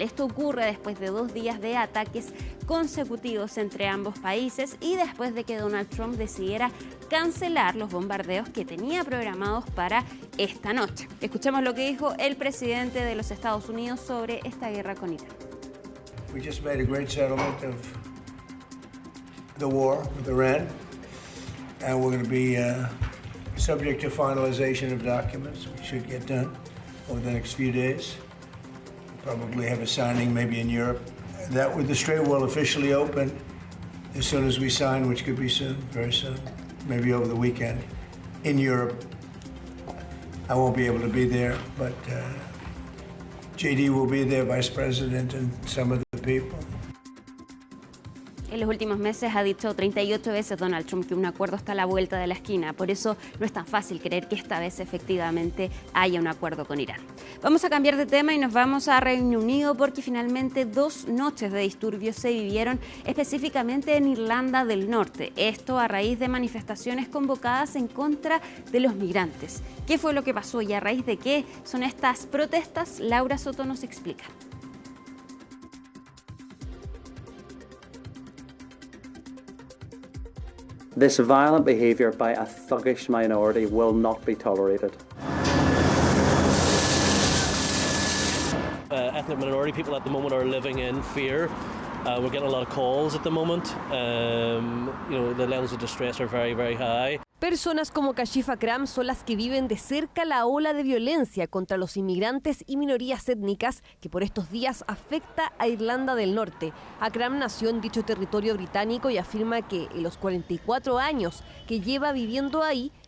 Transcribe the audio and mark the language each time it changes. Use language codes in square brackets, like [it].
[es] Esto ocurre después de 2 días de ataques consecutivos entre ambos países y después de que Donald Trump decidiera cancelar los bombardeos que tenía programados para esta noche. Escuchemos lo que dijo el presidente de los Estados Unidos sobre esta guerra con Irán. [en] We just made a great settlement of the war with Iran, and we're going to be subject to finalization of documents. We should get done over the next few days. Probably have a signing maybe in Europe. That the Strait will officially open as soon as we sign, which could be soon, very soon, maybe over the weekend. In Europe, I won't be able to be there, but JD will be there, Vice President, and some of the people. [es] En los últimos meses ha dicho 38 veces Donald Trump que un acuerdo está a la vuelta de la esquina. Por eso no es tan fácil creer que esta vez efectivamente haya un acuerdo con Irán. Vamos a cambiar de tema y nos vamos a Reino Unido, porque finalmente 2 noches de disturbios se vivieron específicamente en Irlanda del Norte. Esto a raíz de manifestaciones convocadas en contra de los migrantes. ¿Qué fue lo que pasó y a raíz de qué son estas protestas? Laura Soto nos explica. [en] This violent behaviour by a thuggish minority will not be tolerated. Ethnic minority people at the moment are living in fear. We're getting a lot of calls at the moment. The levels of distress are very, very high. [es] Personas como Kashifa Akram son las que viven de cerca la ola de violencia contra los inmigrantes y minorías étnicas que por estos días afecta a Irlanda del Norte. Akram nació en dicho territorio británico y afirma que en los 44 años que lleva viviendo ahí,